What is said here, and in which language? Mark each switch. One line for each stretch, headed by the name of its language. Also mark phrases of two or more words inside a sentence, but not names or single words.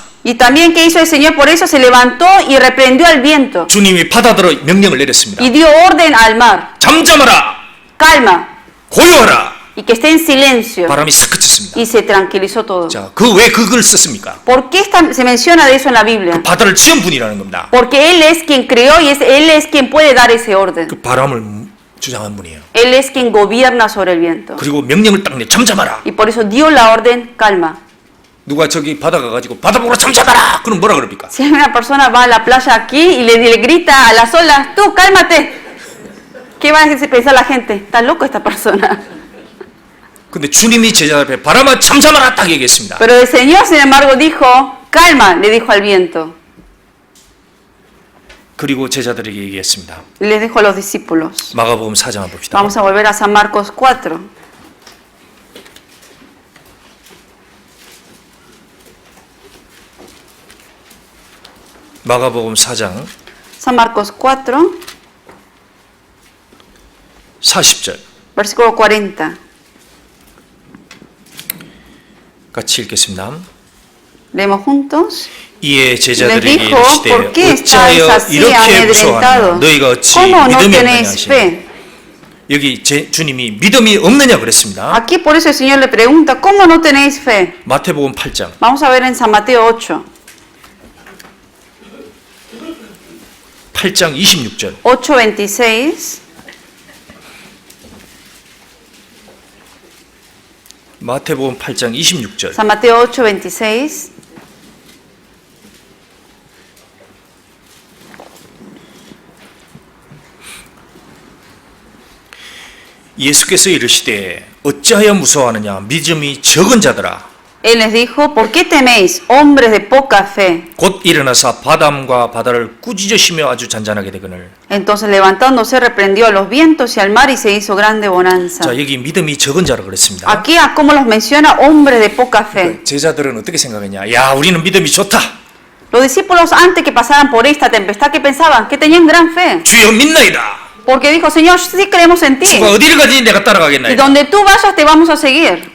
Spanish: Y también, ¿qué hizo el Señor? Por eso se levantó y reprendió al viento
Korean: 주님이 바다들어 명령을 내렸습니다. y dio orden al mar. 잠잠하라, Calma, 고요하라.
Spanish: y que esté en silencio.
Korean: 바람이 싹 그쳤습니다.
Spanish: Y se tranquilizó todo.
Korean: 자, 그 왜 그걸 썼습니까?
Spanish: ¿Por qué se menciona de eso en la Biblia?
Korean: 바다를 지은 분이라는 겁니다.
Spanish: Porque Él es quien creó y Él es quien puede dar ese orden.
Korean: 그 바람을 주장한 분이에요.
Spanish: Él es quien gobierna sobre el viento.
Korean: 그리고 명령을 딱 내, 잠잠하라.
Spanish: Y por eso dio la orden, calma.
Korean: 누가 저기 바다 가가지고 바다 보고 잠잠하라. 그럼 뭐라 그럽니까?
Spanish: Si una persona va a la playa aquí y le grita a las olas, tú cálmate, ¿qué va a pensar la gente? Está loco esta persona.
Korean: 근데 주님이 제자들 앞에 바람아 잠잠하라 딱 얘기했습니다.
Spanish: Pero el Señor, sin embargo, dijo, calma, le dijo al viento.
Korean: 그리고 제자들에게 얘기했습니다.
Spanish: Y les dijo a los discípulos.
Korean: 마가복음 4장 봅시다.
Spanish: Vamos a volver a San Marcos 4.
Korean: 마가복음 4장 San Marcos 4, 40절 versículo 40. 같이 읽겠습니다.
Spanish: Leemos juntos.
Korean: 이에 Les 제자들에게 dijo, 이르시되
Spanish: ¿por qué estáis
Korean: 어찌하여 así 이렇게 무서워하느냐 amedrentados? 너희가 어찌
Spanish: ¿Cómo no
Korean: 믿음이 없느냐 tenéis 하시니 fe? 여기 주님이 믿음이 없느냐 그랬습니다.
Spanish: Aquí por eso el Señor le pregunta, ¿cómo no tenéis fe?
Korean: 마태복음 8장
Spanish: Vamos a ver en San Mateo 8,
Korean: 8장 26절 8:26. 마태복음 8장 26절 San Mateo 8:26. 예수께서 이르시되 어찌하여 무서워하느냐 믿음이 적은 자들아
Spanish: Él les dijo, ¿por qué teméis, hombres de poca fe?
Korean: 곧 일어나사 바람과 바다를 꾸짖으시며 아주 잔잔하게 되거늘.
Spanish: Entonces levantándose reprendió a los vientos y al mar y se hizo grande bonanza.
Korean: 자, 여기 믿음이 적은 자라 그랬습니다.
Spanish: Aquí, como los menciona, hombres de poca fe.
Korean: 제자들은 어떻게 생각했냐? 야, 우리는 믿음이 좋다.
Spanish: Los discípulos, antes que pasaran por esta tempestad, ¿qué pensaban? Que tenían gran fe.
Korean: 주여 믿나이다.
Spanish: Porque dijo, Señor, sí creemos en ti.
Korean: 주가 어디를 가든지 내가 Y 따라가겠나이다.
Spanish: donde tú vayas, te vamos a seguir.